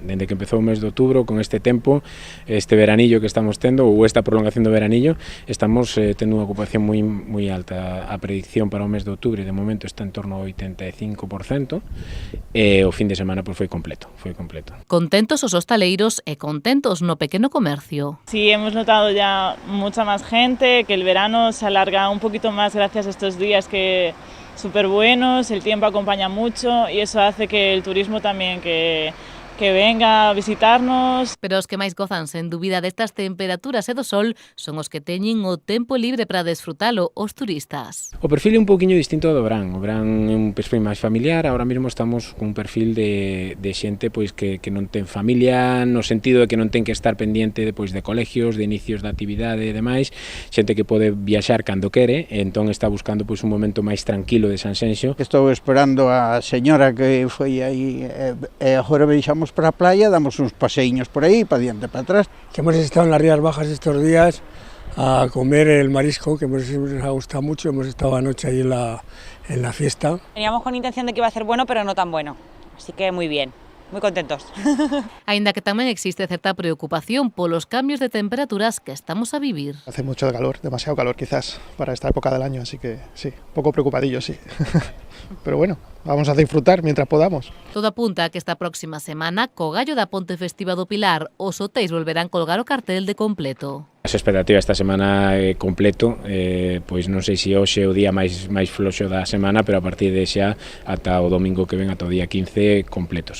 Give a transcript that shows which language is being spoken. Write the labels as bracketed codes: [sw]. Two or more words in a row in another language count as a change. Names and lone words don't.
[gl] Dende que empezou o mes de outubro, con este tempo, este veranillo que estamos tendo, ou esta prolongación do veranillo, estamos tendo unha ocupación moi alta. A predicción para o mes de outubro, de momento, está en torno ao 85%, e o fin de semana pues, foi completo. Contentos os hostaleiros e contentos no pequeno comercio. [es] Sí, hemos notado ya mucha más gente, que el verano se alarga un poquito más gracias a estos días que súper buenos, el tiempo acompaña mucho y eso hace que el turismo también que venga a visitarnos. [gl] Pero os que máis gozan sen dúbida destas temperaturas e do sol son os que teñen o tempo libre para desfrutalo, os turistas. O perfil é un pouquiño distinto do verán. O verán é un perfil máis familiar, ahora mesmo estamos con un perfil de xente pois que non ten familia, no sentido de que non ten que estar pendiente de colegios, de inicios de actividade e demais, xente que pode viaxar cando quere, e entón está buscando pois un momento máis tranquilo de Sanxenxo. Estou esperando a señora que foi aí e agora veixamos para a playa, damos uns paseíños por aí, para diante, para atrás. [es] Que hemos estado en las Rías Bajas estos días a comer el marisco, que nos ha gustado mucho, hemos estado anoche ahí en la fiesta. Teníamos con intención de que iba a ser bueno, pero no tan bueno, así que muy bien. Muy contentos. [gl] Aínda que tamén existe certa preocupación polos cambios de temperaturas que estamos a vivir. [es] Hace mucho calor, demasiado calor quizás para esta época del año, así que sí, un poco preocupadillo, sí. Pero bueno, vamos a disfrutar mientras podamos. [gl] Todo apunta a que esta próxima semana, co gallo da Ponte Festiva do Pilar, os hotéis volverán colgar o cartel de completo. As expectativas esta semana completo, pois non sei se hoxe é o día máis floxo da semana, pero a partir de xa ata o domingo que ven, ata o día 15, completos.